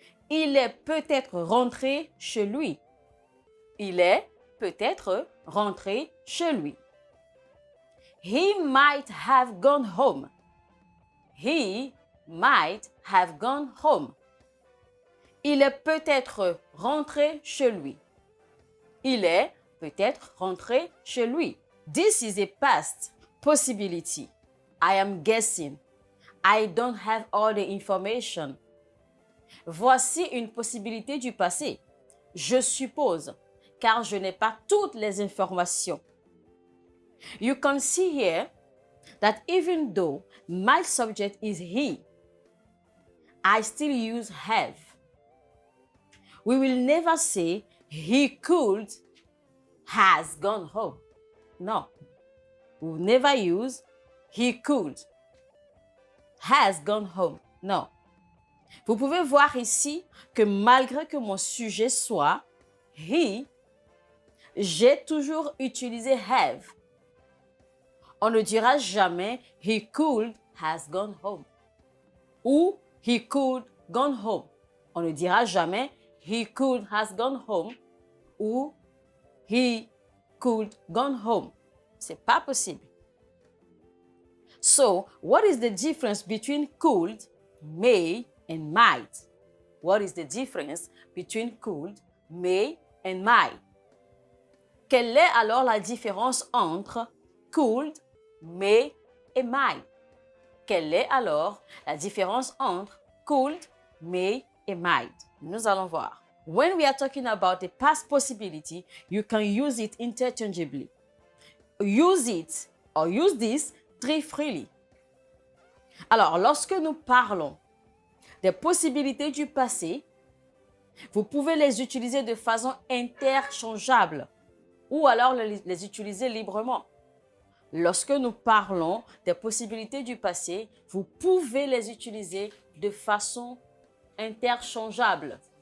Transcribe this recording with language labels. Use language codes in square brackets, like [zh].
[fr] Il est peut-être rentré chez lui. Il est peut-être rentré chez lui. [en] He might have gone home. He might have gone home. [fr] Il est peut-être rentré chez lui. Il est peut-être rentré chez lui. [en] This is a past possibility. I am guessing. I don't have all the information. [fr] Voici une possibilité du passé. Je suppose, car je n'ai pas toutes les informations. [en] You can see here that even though my subject is he, I still use have. We will never say he could has gone home. No. We will never use he could has gone home. No. [fr] Vous pouvez voir ici que malgré que mon sujet soit he, j'ai toujours utilisé have. On ne dira jamais [en] he could has gone home [fr] ou [en] he could gone home. [fr] On ne dira jamais [en] he could has gone home [fr] ou [en] he could gone home. [fr] C'est pas possible. [en] So, what is the difference between could, may, and might? What is the difference between could, may, and might? [fr] Quelle est alors la différence entre could, may et might? Quelle est alors la différence entre could, may et might? Nous allons voir. [en] When we are talking about the past possibility, you can use it interchangeably. Use it or use this très freely. [fr] Alors, lorsque nous parlons des possibilités du passé, vous pouvez les utiliser de façon interchangeable ou alors les utiliser librement. Lorsque nous parlons des possibilités du passé, vous pouvez les utiliser de façon interchangeable.